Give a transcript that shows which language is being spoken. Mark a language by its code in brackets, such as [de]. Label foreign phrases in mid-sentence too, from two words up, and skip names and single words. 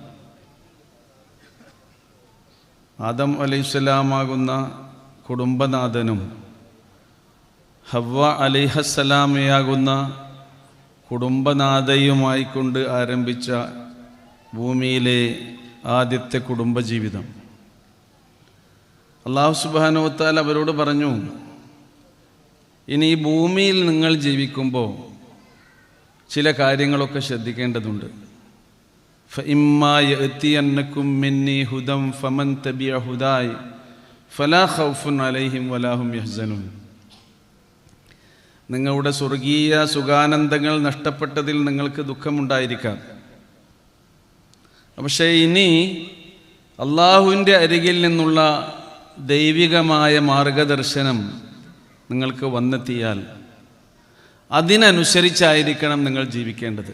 [ml] ആദം അലൈഹിസ്സലാമാകുന്ന കുടുംബനാഥനും ഹവ്വ അലൈഹസ്സലാമയാകുന്ന കുടുംബനാഥയുമായിക്കൊണ്ട് ആരംഭിച്ച ഭൂമിയിലെ ആദ്യത്തെ കുടുംബജീവിതം. [ar] الله سبحانه و تعالى [ml] അവരോട് പറഞ്ഞു, ഇനി ഈ ഭൂമിയിൽ നിങ്ങൾ ജീവിക്കുമ്പോൾ ചില കാര്യങ്ങളൊക്കെ ശ്രദ്ധിക്കേണ്ടതുണ്ട്. [ar] فإما يأتينكم مني هدى فمن تبع هداي فلا خوف عليهم ولا هم يحزنون. [ml] നിങ്ങളുടെ സ്വർഗീയ സുഖാനന്ദങ്ങൾ നഷ്ടപ്പെട്ടതിൽ നിങ്ങൾക്ക് ദുഃഖമുണ്ടായിരിക്കാം. പക്ഷേ ഇനി അള്ളാഹുവിൻ്റെ അരികിൽ നിന്നുള്ള ദൈവികമായ മാർഗദർശനം നിങ്ങൾക്ക് വന്നെത്തിയാൽ അതിനനുസരിച്ചായിരിക്കണം നിങ്ങൾ ജീവിക്കേണ്ടത്.